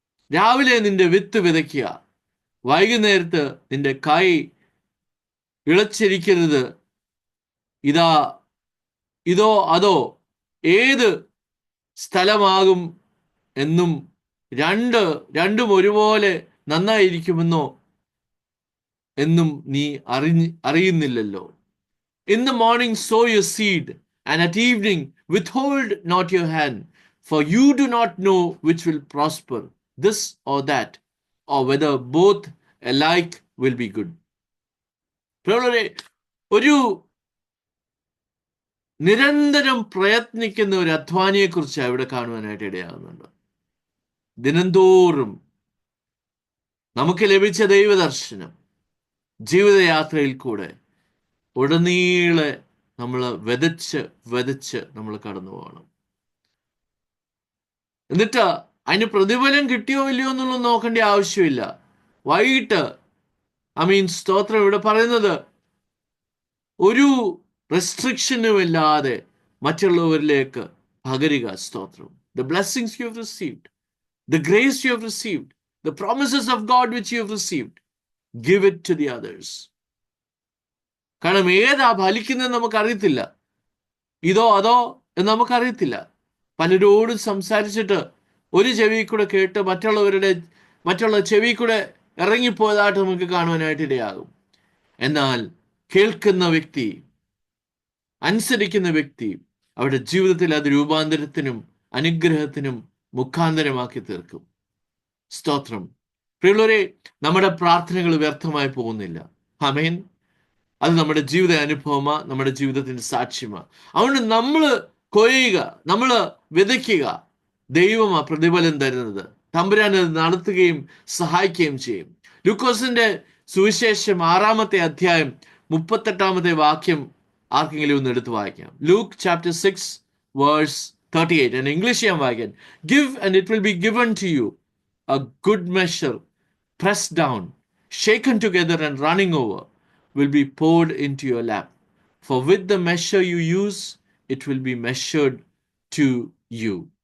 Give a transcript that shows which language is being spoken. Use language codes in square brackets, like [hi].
[ml] രാവിലെ നിന്റെ വിത്ത് വിതയ്ക്കുക, വൈകുന്നേരത്ത് നിന്റെ കൈ ഇളച്ചിരിക്കരുത്. ഇതോ അതോ ഏത് സ്ഥലമാകും എന്നും രണ്ടും ഒരുപോലെ നന്നായിരിക്കുമെന്നോ എന്നും നീ അറിയുന്നില്ലല്ലോ. [en] In the morning sow your seed, and at evening withhold not your hand, for you do not know which will prosper, this or that, or whether both alike will be good. [ml] ഒരു നിരന്തരം പ്രയത്നിക്കുന്ന ഒരു അധ്വാനിയെക്കുറിച്ച് ഇവിടെ കാണുവാനായിട്ട് ഇടയാകുന്നുണ്ട്. ദിനംതോറും നമുക്ക് ലഭിച്ച ദൈവദർശനം ജീവിതയാത്രയിൽ കൂടെ ഉടനീളെ നമ്മൾ വിതച്ച് നമ്മൾ കടന്നു പോകണം. എന്നിട്ട് അതിന് പ്രതിഫലം കിട്ടിയോ ഇല്ലയോ എന്നുള്ളത് നോക്കേണ്ട ആവശ്യമില്ല. വൈകിട്ട് സ്തോത്രം ഇവിടെ പറയുന്നത് ഒരു റെസ്ട്രിക്ഷനും ഇല്ലാതെ മറ്റുള്ളവരിലേക്ക് പകരുക. സ്തോത്രം. [en] The blessings you have received, the grace you have received, the promises of God which you have received, give it to the others. [ml] കാരണം ഏതാ ഫലിക്കുന്നത് നമുക്കറിയത്തില്ല. ഇതോ അതോ എന്ന് നമുക്കറിയത്തില്ല. പലരോടും സംസാരിച്ചിട്ട് ഒരു ചെവി കൂടെ കേട്ട് മറ്റുള്ള ചെവി കൂടെ ഇറങ്ങിപ്പോയതായിട്ട് നമുക്ക് കാണുവാനായിട്ട് ഇടയാകും. എന്നാൽ കേൾക്കുന്ന വ്യക്തി, അനുസരിക്കുന്ന വ്യക്തി അവരുടെ ജീവിതത്തിൽ അത് രൂപാന്തരത്തിനും അനുഗ്രഹത്തിനും മുഖാന്തരമാക്കി തീർക്കും. സ്തോത്രം. പ്രിയമുള്ളവരെ, നമ്മുടെ പ്രാർത്ഥനകൾ വ്യർത്ഥമായി പോകുന്നില്ല. ആമേൻ. അത് നമ്മുടെ ജീവിത അനുഭവമാ, നമ്മുടെ ജീവിതത്തിന്റെ സാക്ഷ്യമാ. അതുകൊണ്ട് നമ്മൾ കൊയ്യുക, നമ്മൾ വിതയ്ക്കുക, ദൈവമാ പ്രതിഫലം തരുന്നത്. തമ്പുരാൻ അത് നടത്തുകയും സഹായിക്കുകയും ചെയ്യും. ലൂക്കോസിന്റെ സുവിശേഷം 6-ാമത്തെ അധ്യായം 38-ാമത്തെ വാക്യം ആർക്കെങ്കിലും ഒന്ന് എടുത്ത് വായിക്കാം. [en] Luke chapter 6 verse 38. In English [ml] ഞാൻ വായിക്കാം. [en] Give and it will be given to you, a good measure, pressed down, shaken together and running over, will be poured into your lap. For with the measure you use, it will be measured to you.